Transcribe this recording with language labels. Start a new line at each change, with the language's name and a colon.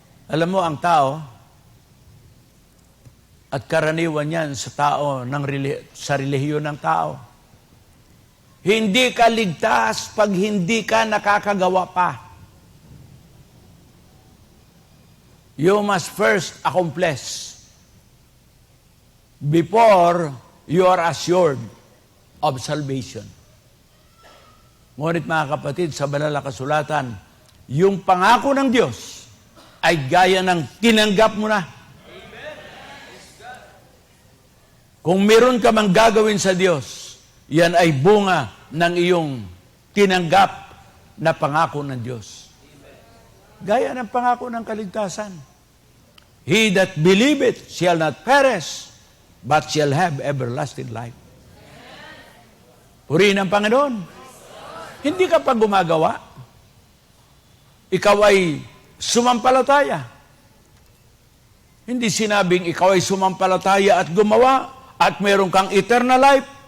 Filipino: Alam mo, ang tao, at karaniwan yan sa tao, sa relihiyon ng tao, hindi ka ligtas pag hindi ka nakakagawa pa.
English: You must first accomplish before you are assured of salvation.
Filipino: Ngunit mga kapatid, sa banal na kasulatan, yung pangako ng Diyos ay gaya ng tinanggap mo na. Kung meron ka mang gagawin sa Diyos, yan ay bunga ng iyong tinanggap na pangako ng Diyos. Gaya ng pangako ng kaligtasan.
English: He that believeth shall not perish, but shall have everlasting life.
Filipino: Purihin ang Panginoon. Hindi ka pa gumagawa. ikaw ay sumampalataya. Hindi sinabing ikaw ay sumampalataya at gumawa at meron kang eternal life.